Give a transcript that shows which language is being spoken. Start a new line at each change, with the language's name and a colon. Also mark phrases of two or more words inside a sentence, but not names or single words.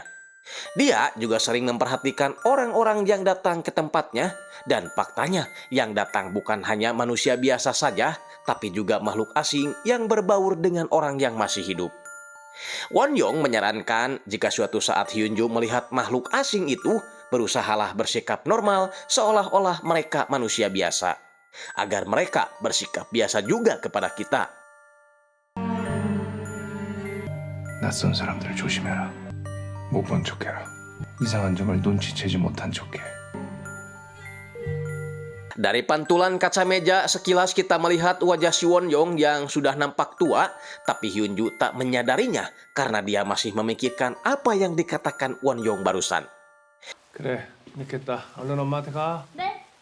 Indonesian: Dia juga sering memperhatikan orang-orang yang datang ke tempatnya, dan faktanya yang datang bukan hanya manusia biasa saja, tapi juga makhluk asing yang berbaur dengan orang yang masih hidup. Won Young menyarankan jika suatu saat Hyunju melihat makhluk asing itu, berusahalah bersikap normal seolah-olah mereka manusia biasa, agar mereka bersikap biasa juga kepada kita.
Korean: 낯선 사람들 조심해라. 못 본 척해라. 이상한 점을 눈치채지 못한 척해.
Indonesian: Dari pantulan kaca meja, sekilas kita melihat wajah si Won Young yang sudah nampak tua, tapi Hyunju tak menyadarinya karena dia masih memikirkan apa yang dikatakan Won Young barusan.
Korean: 그래, 늦겠다. 얼른 엄마한테 가. 네.